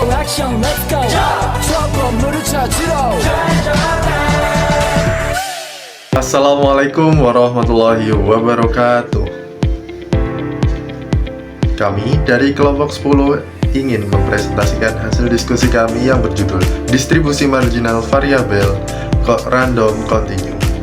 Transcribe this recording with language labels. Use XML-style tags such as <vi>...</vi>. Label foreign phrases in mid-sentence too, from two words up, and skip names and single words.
<ko>액션</ko> <en>let's go</en> <ko>저 건물을 찾으러</ko> <ar>السلام عليكم ورحمة الله وبركاته.</ar> <id>Kami dari kelompok 10 ingin mempresentasikan hasil diskusi kami yang berjudul Distribusi Marginal Variabel Random Continue.</id>